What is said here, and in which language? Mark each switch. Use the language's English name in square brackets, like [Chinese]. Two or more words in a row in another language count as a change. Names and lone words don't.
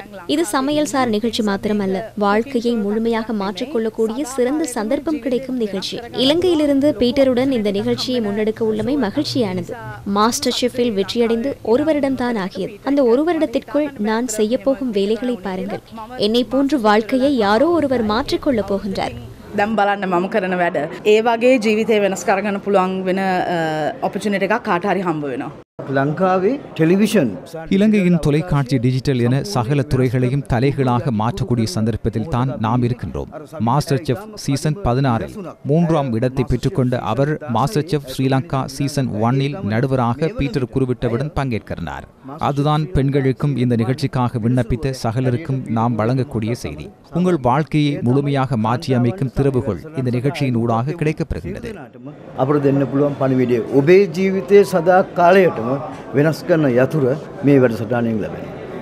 [Tamil] இது சமையல் சார் நிகழ்ச்சி மாத்திரமல்ல, வாழ்க்கையை முழுமையாக மாற்றிக்கொள்ளக்கூடிய சிறந்த சந்தர்ப்பம் கிடைக்கும் நிகழ்ச்சி. இலங்கையிலிருந்து பீட்டருடன் இந்த நிகழ்ச்சியை முன்னெடுக்க உள்ளமை மகிழ்ச்சியானது. மாஸ்டர் ஷெஃபில் வெற்றியடைந்து 1 வருடம்தான் ஆகியது. அந்த 1 வருடத்திற்குள் நான் செய்ய போகும் வேலைகளை பாருங்கள். என்னை போன்று வாழ்க்கையை யாரோ ஒருவர் மாற்றிக்கொள்ளப் போகின்றார். [Sinhala] දැන් බලන්න මම කරන වැඩ ඒ වගේ ජීවිතේ වෙනස් කරගන්න පුළුවන් වෙන ඔපචුනිටි එකක් කාට හරි හම්බ වෙනවා. ලංකාවේ ටෙලිවිෂන් [Tamil] இலங்கையின் தொலைக்காட்சி டிஜிட்டல் என சகல துறைகளையும் தலைகளாக மாற்றக்கூடிய சந்தர்ப்பத்தில் தான் நாம் இருக்கின்றோம். மாஸ்டர் செஃப் சீசன் 16 3ஆம் இடத்தை பெற்றுக்கொண்ட அவர் மாஸ்டர் செஃப் ஸ்ரீலங்கா சீசன் 1 நடுவராக பீட்டர் குருவிட்டவுடன் பங்கேற்கிறார். அதுதான் பெண்களுக்கும் இந்த நிகழ்ச்சிக்காக விண்ணப்பித்த சகலருக்கும் நாம் வழங்கக்கூடிய செய்தி. உங்கள் வாழ்க்கையை முழுமையாக மாற்றி அமைக்கும் திறவுகோல் இந்த நிகழ்ச்சியின் ஊடாக கிடைக்கப்பெறுகின்றது. [Sinhala] අපට දෙන්න පුළුවන් පණිවිඩය ඔබේ ජීවිතයේ සදා කාලයටම වෙනස් කරන යතුර මේ වැඩසටහනින් ලැබෙනවා.